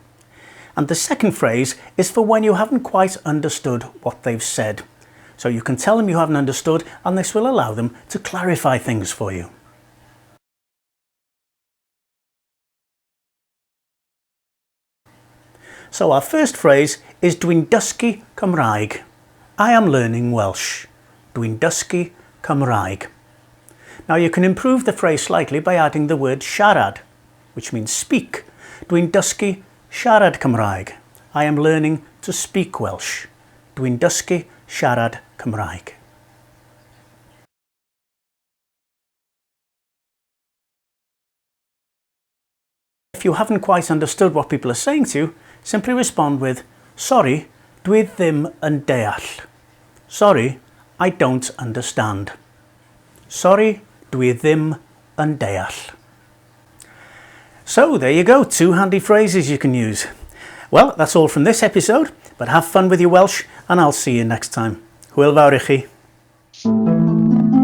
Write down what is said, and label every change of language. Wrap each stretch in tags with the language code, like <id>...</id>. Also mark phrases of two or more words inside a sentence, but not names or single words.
<en>And the second phrase is for when you haven't quite understood what they've said. So you can tell them you haven't understood and this will allow them to clarify things for you.</en> <cy>So our first phrase is Dwi'n dysgu Cymraeg.</cy> <en>I am learning Welsh.</en> <cy>Dwi'n dysgu Cymraeg.</cy> <en>Now you can improve the phrase slightly by adding the word siarad, which means speak.</en> <cy>Dwi'n dysgu siarad Cymraeg.</cy> <en>I am learning to speak Welsh.</en> <cy>Dwi'n dysgu siarad Cymraeg.</cy> <en>If you haven't quite understood what people are saying to you, simply respond with, sorry,</en> <cy>dwi ddim yn deall.</cy> <en>Sorry, I don't understand. Sorry,</en> <cy>dwi ddim yn deall.</cy> <en>So there you go, 2 handy phrases you can use. Well, that's all from this episode, but have fun with your Welsh and I'll see you next time.</en> <cy>Hwyl fawr i chi.</cy>